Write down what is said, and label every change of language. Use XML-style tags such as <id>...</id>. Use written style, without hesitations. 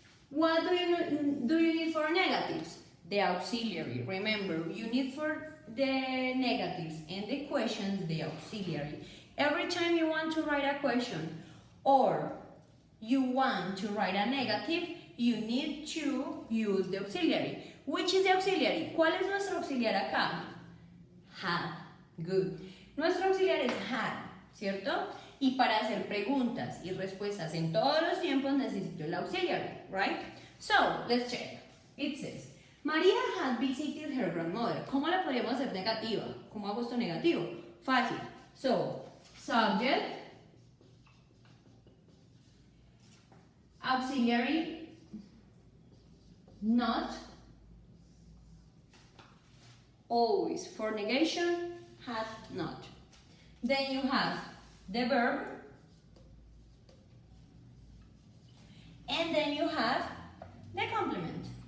<en>What do you need for negatives? The auxiliary. Remember, you need for the negatives and the questions the auxiliary. Every time you want to write a question or you want to write a negative, you need to use the auxiliary. Which is the auxiliary?</en> <es>¿Cuál es nuestro auxiliar acá? Had. Good. Nuestro auxiliar es had, ¿cierto? Y para hacer preguntas y respuestas en todos los tiempos necesito el auxiliary, right?</es> <en>So, let's check. It says, María had visited her grandmother.</en> <es>¿Cómo la podríamos hacer negativa? ¿Cómo hago esto negativo? Fácil.</es> <en>So, subject, auxiliary, not, always. For negation, had not. Then you have the verb, and then you have the complement.</en>